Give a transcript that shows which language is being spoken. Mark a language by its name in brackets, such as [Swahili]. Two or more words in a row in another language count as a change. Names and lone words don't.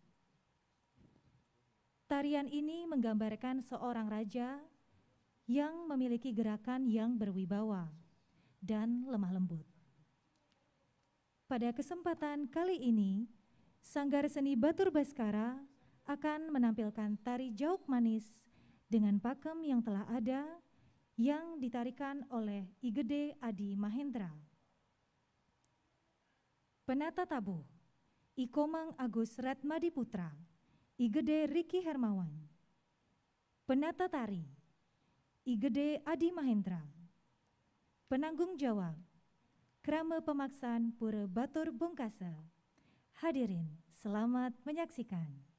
[Indonesian] Tarian ini menggambarkan seorang raja yang memiliki gerakan yang berwibawa dan lemah lembut. Pada kesempatan kali ini, Sanggar Seni Batur Baskara akan menampilkan tari Jauk Manis dengan pakem yang telah ada yang ditarikan oleh I Gede Adi Mahendra. Penata tabuh I Komang Agus Ratmadi Putra, I Gede Riki Hermawan. Penata tari I Gede Adi Mahendra. Penanggung jawab Krama Pemaksan Pura Batur Bongkase. Hadirin, selamat menyaksikan.